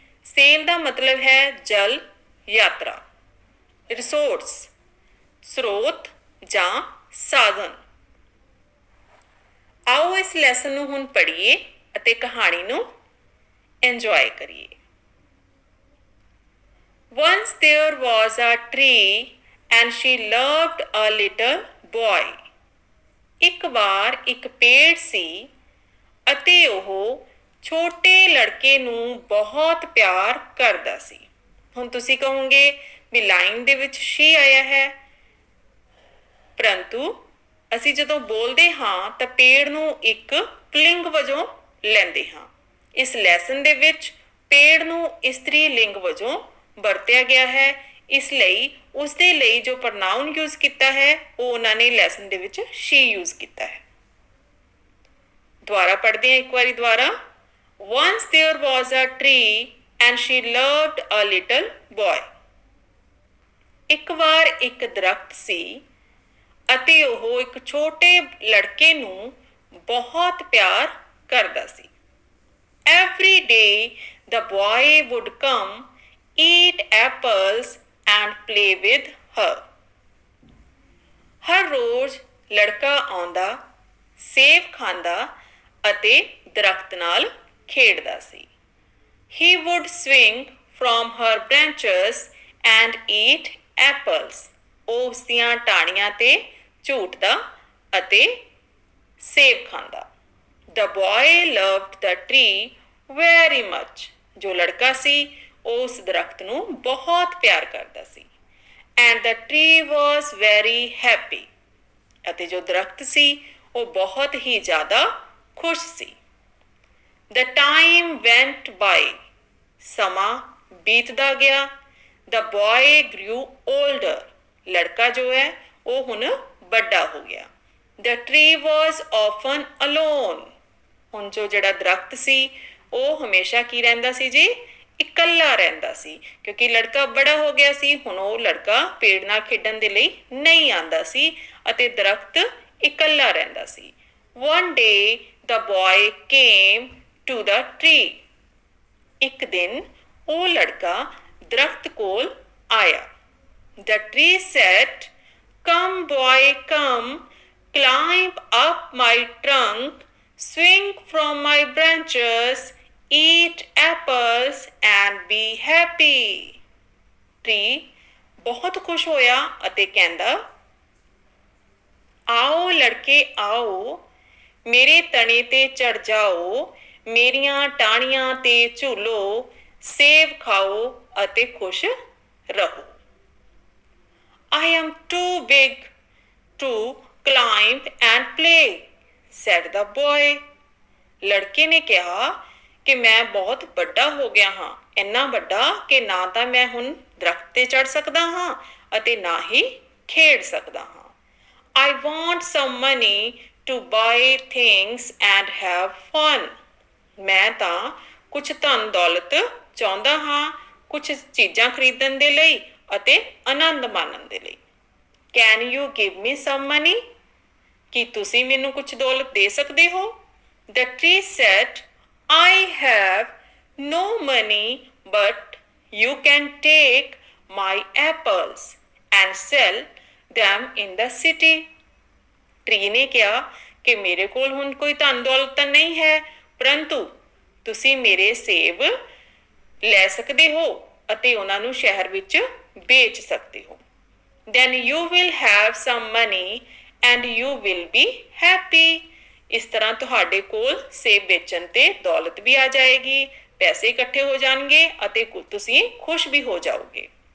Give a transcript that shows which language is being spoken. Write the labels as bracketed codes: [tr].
[pa] Sale ਦਾ ਮਤਲਬ ਹੈ ਜਲ ਯਾਤਰਾ। ਰਿਸੋਰਸ, ਸਰੋਤ ਜਾਂ ਸਾਧਨ। ਆਓ ਇਸ ਲੈਸਨ ਨੂੰ ਹੁਣ ਪੜ੍ਹੀਏ ਅਤੇ ਕਹਾਣੀ ਨੂੰ ਇੰਜੋਏ ਕਰੀਏ। [en] Once there was a tree and she loved a little boy. [pa] ਇੱਕ ਵਾਰ ਇੱਕ ਪੇੜ ਸੀ ਅਤੇ ਉਹ ਛੋਟੇ ਲੜਕੇ ਨੂੰ ਬਹੁਤ ਪਿਆਰ ਕਰਦਾ ਸੀ। ਹੁਣ ਤੁਸੀਂ ਕਹੋਗੇ ਵੀ ਲਾਈਨ ਦੇ ਵਿੱਚ she ਆਇਆ ਹੈ ਪਰੰਤੂ ਅਸੀਂ ਜਦੋਂ ਬੋਲਦੇ ਹਾਂ ਤਾਂ ਪੇੜ ਨੂੰ ਇੱਕ ਪੁਲਿੰਗ ਵਜੋਂ ਲੈਂਦੇ ਹਾਂ। ਇਸ ਲੈਸਨ ਦੇ ਵਿੱਚ ਪੇੜ ਨੂੰ ਇਸਤਰੀ ਲਿੰਗ ਵਜੋਂ ਵਰਤਿਆ ਗਿਆ ਹੈ ਇਸ ਲਈ ਉਸ ਦੇ ਲਈ ਜੋ ਪ੍ਰਨਾਉਨ ਯੂਜ਼ ਕੀਤਾ ਹੈ ਉਹ ਉਹਨਾਂ ਨੇ ਲੈਸਨ ਦੇ ਵਿੱਚ she ਯੂਜ਼ ਕੀਤਾ ਹੈ। ਦੁਬਾਰਾ ਪੜ੍ਹਦੇ ਹਾਂ ਇੱਕ ਵਾਰੀ ਦੁਬਾਰਾ। [en] Once there was a tree and she loved a little boy. [pa] ਇੱਕ ਵਾਰ ਇੱਕ ਦਰਖਤ ਸੀ ਅਤੇ ਉਹ ਇੱਕ ਛੋਟੇ ਲੜਕੇ ਨੂੰ ਬਹੁਤ ਪਿਆਰ ਕਰਦਾ ਸੀ। [en] Every day the boy would come, eat apples and play with her. [pa] ਹਰ ਰੋਜ਼ ਲੜਕਾ ਆਉਂਦਾ, ਸੇਬ ਖਾਂਦਾ ਅਤੇ ਦਰਖਤ ਨਾਲ ਖੇਡਦਾ ਸੀ। [en] He would swing from her branches and eat apples. [pa] ਉਹ ਉਸ ਦੀਆਂ ਟਾਹਣੀਆਂ ਤੇ ਝੂਟਦਾ ਅਤੇ ਸੇਬ ਖਾਂਦਾ। [en] The boy loved the tree very much. [pa] ਜੋ ਲੜਕਾ ਸੀ ਉਹ ਉਸ ਦਰਖਤ ਨੂੰ ਬਹੁਤ ਪਿਆਰ ਕਰਦਾ ਸੀ। [en] And the tree was very happy. [pa] ਅਤੇ ਜੋ ਦਰਖਤ ਸੀ ਉਹ ਬਹੁਤ ਹੀ ਜ਼ਿਆਦਾ ਖੁਸ਼ ਸੀ। [en] The time went by. [pa] ਸਮਾਂ ਬੀਤਦਾ ਗਿਆ। [en] The boy grew older. [pa] ਲੜਕਾ ਜੋ ਹੈ ਉਹ ਹੁਣ ਵੱਡਾ ਹੋ ਗਿਆ। [en] The tree was often alone. [pa] ਹੁਣ ਜੋ ਜਿਹੜਾ ਦਰਖਤ ਸੀ ਉਹ ਹਮੇਸ਼ਾ ਕੀ ਰਹਿੰਦਾ ਸੀ ਜੀ? ਇਕੱਲਾ ਰਹਿੰਦਾ ਸੀ ਕਿਉਂਕਿ ਲੜਕਾ ਬੜਾ ਹੋ ਗਿਆ ਸੀ। ਹੁਣ ਉਹ ਲੜਕਾ ਪੇੜ ਨਾਲ ਖੇਡਣ ਦੇ ਲਈ ਨਹੀਂ ਆਉਂਦਾ ਸੀ ਅਤੇ ਦਰਖਤ ਇਕੱਲਾ ਰਹਿੰਦਾ ਸੀ। [en] One day the boy came to the tree. [pa] ਇੱਕ ਦਿਨ ਉਹ ਲੜਕਾ ਦਰਖਤ ਕੋਲ ਆਇਆ। [en] The tree said, "Come boy, come, climb up my trunk, swing from my branches, eat apples and be happy." [pa] Tree ਬਹੁਤ ਖੁਸ਼ ਹੋਇਆ ਅਤੇ ਕਹਿੰਦਾ, ਆਓ ਲੜਕੇ ਆਓ, ਮੇਰੇ ਤਣੇ ਤੇ ਚੜ ਜਾਓ, ਮੇਰੀਆਂ ਟਾਹਣੀਆਂ ਤੇ ਝੂਲੋ, ਸੇਬ ਖਾਓ ਅਤੇ ਖੁਸ਼ ਰਹੋ। [en] I am too big to climb and play, said the boy. [pa] ਲੜਕੇ ਨੇ ਕਿਹਾ ਕਿ ਮੈਂ ਬਹੁਤ ਵੱਡਾ ਹੋ ਗਿਆ ਹਾਂ, ਇੰਨਾ ਵੱਡਾ ਕਿ ਨਾ ਤਾਂ ਮੈਂ ਹੁਣ ਦਰਖਤ ਤੇ ਚੜ੍ਹ ਸਕਦਾ ਹਾਂ ਅਤੇ ਨਾ ਹੀ ਖੇਡ ਸਕਦਾ ਹਾਂ। [en] I want some money to buy things and have fun. [pa] ਮੈਂ ਤਾਂ ਕੁਝ ਧਨ ਦੌਲਤ ਚਾਹੁੰਦਾ ਹਾਂ, ਕੁਝ ਚੀਜ਼ਾਂ ਖਰੀਦਣ ਦੇ ਲਈ ਅਤੇ ਆਨੰਦ ਮਾਣਨ ਦੇ ਲਈ। [en] Can you give me some money? [pa] ਕੀ ਤੁਸੀਂ ਮੈਨੂੰ ਕੁਝ ਦੌਲਤ ਦੇ ਸਕਦੇ ਹੋ? [en] The tree said, I have no money, but you can take my apples and sell them in the city. [pa] Tree ਨੇ ਕਿਹਾ ਕਿ ਮੇਰੇ ਕੋਲ ਹੁਣ ਕੋਈ ਧਨ ਦੌਲਤ ਤਾਂ ਨਹੀਂ ਹੈ, ਪਰੰਤੂ ਤੁਸੀਂ ਮੇਰੇ ਸੇਬ ਲੈ ਸਕਦੇ ਹੋ ਅਤੇ ਉਹਨਾਂ ਨੂੰ ਸ਼ਹਿਰ ਵਿੱਚ ਵੇਚ ਸਕਦੇ ਹੋ। [en] Then you will have some money and you will be happy. [pa] ਇਸ ਤਰ੍ਹਾਂ ਤੁਹਾਡੇ ਕੋਲ ਸੇਬ ਵੇਚਣ ਤੇ ਦੌਲਤ ਵੀ ਆ ਜਾਏਗੀ, ਪੈਸੇ ਇਕੱਠੇ ਹੋ ਜਾਣਗੇ ਅਤੇ ਤੁਸੀਂ ਖੁਸ਼ ਵੀ ਹੋ ਜਾਓਗੇ।